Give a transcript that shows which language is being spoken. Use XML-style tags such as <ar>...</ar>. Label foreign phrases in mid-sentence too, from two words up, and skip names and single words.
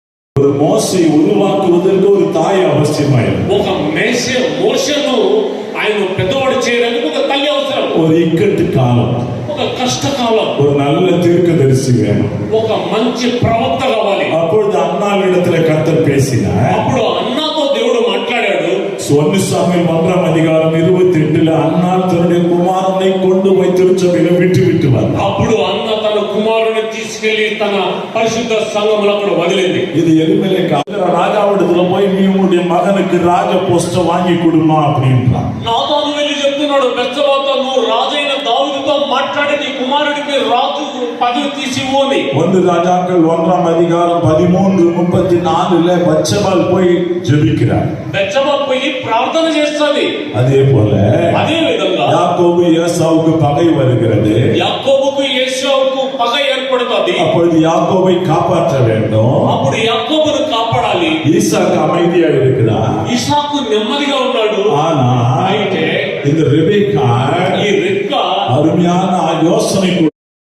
<ta>ஒரு மோசை உருவாக்குவதற்கு ஒரு தாய் அவசியமாயிருந்தது.</ta> <te>ఒక మోషను ఆయన పెద్దవాడు చేయడానికి ఒక తల్లి అవసరం.</te> <ta>ஒரு</ta> <te>ఇక్కటి కాలం, ఒక కష్టకాలం,</te> <ta>ஒரு நல்ல தீர்க்கதரிசி வேணும்.</ta> <te>ఒక మంచి ప్రవక్త కావాలి.</te> <ta>அப்பொழுது அன்னாளிடத்துல கர்த்தர் பேசினார்.</ta> <te>అప్పుడు అన్నాతో దేవుడు మాట్లాడాడు.</te> <ta>1 சாமுவேல் 1:28 அன்னாள் தன்னுடைய குமாரனை கொண்டு போய் திருச்சபையில விட்டு வந்தார்.</ta> <te>అప్పుడు అన్న తన కుమారుని తీసుకెళ్లి తన పరిశుద్ధ సంఘములో అక్కడ వదిలింది.</te> <ta>இது எலிமெலேக்கு ராஜாவிடத்துல போய் நீ உன்னுடைய மகனுக்கு ராஜ போஸ்ட வாங்கி கொடுமா அப்படின்றான்.</ta> <te>నాతాను వెళ్ళి చెప్తున్నాడు, బెత్షెబాతో నువ్వు రాజైన దావీదుతో మాట్లాడి నీ కుమారుడికి రాజు పదవి తీసివ్వు అని.</te> <ta>1 ராஜாக்கள் 1:13-34 பத்செபாள் போய் ஜெபிக்கிறார்.</ta> <te>బెత్షెబా పోయి ప్రార్థన చేస్తుంది.</te> <ta>அதே போல</ta> <te>అదే విధంగా</te> <ta>யாக்கோபு ஏசாவுக்கு பகை வருகிறது.</ta> <te>యాకోబుకు ఏశావుకు పగ ఏర్పడుతుంది.</te> <ta>அப்பொழுது யாக்கோபை காப்பாற்ற வேண்டும்.</ta> <te>అప్పుడు యాకోబును కాపాడాలి.</te> <ta>ஈசாக்கு அமைதியா இருக்கிறார்.</ta> <te>ఇసాకు నెమ్మదిగా ఉన్నాడు.</te> <ta>ஆனா</ta> <te>అయితే</te> <ta>இந்த ரெபெக்கா</ta> <te>ఈ రెక్క</te> <ta>அருமையான யோசனை</ta>